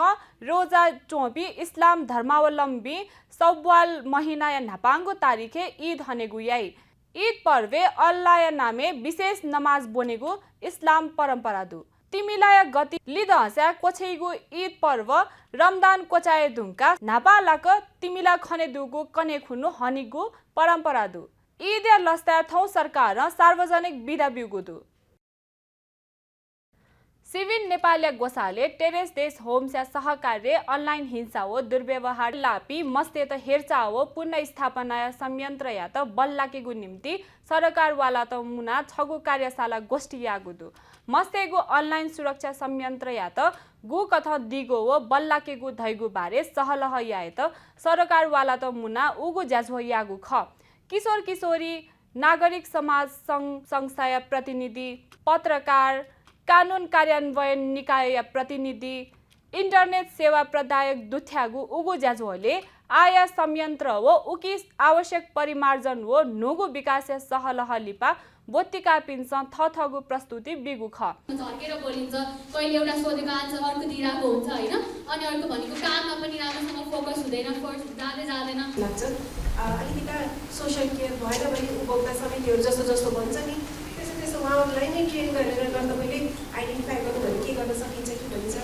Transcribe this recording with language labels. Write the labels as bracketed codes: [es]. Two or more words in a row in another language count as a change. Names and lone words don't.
[new] रोजा चोपी इस्लाम धर्मावलम्बी सब्वाल महिना या नापांगो तारिखे ईद हनेगु याई ईद पर्वे अल्लाह नामे विशेष नमाज बोनेगु इस्लाम परम्परा दु तिमिलाय गति लिदहस्या कोछेगु ईद पर्व रमदान कोचाए धुमका नापालाक तिमिला खने दुगु कने खुनु हनिगु परम्परा दु ईद या लस्ता थौ सरकार सार्वजनिक बिदा बिगु दु सिविल नेपाल गोसाले टेरेस देश होम्स या सहकार्य अनलाइन हिंसा हो दुर्व्यवहार लापी मस्तेत हेरचाह हो पुनः स्थापना संयन्त्र या त बल्लाकेगु निम्ति सरकारवाला त मुना छगु कार्यशाला गोष्ठी यागुदु मस्तेगु अनलाइन सुरक्षा संयन्त्र या त गु कथ दिगो हो बल्लाकेगु धैगु बारे सहलह याए त सरकारवाला त मुना उगु ज्याझो यागु ख किशोर किशोरी नागरिक समाज संस्था प्रतिनिधि पत्रकार कानुन कार्यान्वयन निकाय या प्रतिनिधि इन्टरनेट सेवा प्रदायक दुथ्यागु उगु ज्याझोले आया संयन्त्र हो उकी आवश्यक परिमार्जन हो नुगु विकास सहलह लिपा बोत्तिका पिन्छ थथगु प्रस्तुति बिगु ख [ne] झर्केर बोलिन्छ कहिले एउटा सोधेको आन्सर अर्को दिइरहेको हुन्छ हैन अनि अर्को भनेको काममा पनि राम्रोसँग फोकस हुँदैन फर्स्ट जाँदैन लाग्छ अलिकति [en] social care [ne] भएर पनि उपभोक्ता समितिहरू जस्तो जस्तो भन्छ नि त्यसो उहाँहरूलाई नै ट्रेन गरेर तपाईँले आइडेन्टिफाई गर्नु भने के गर्न सकिन्छ कि भन्छ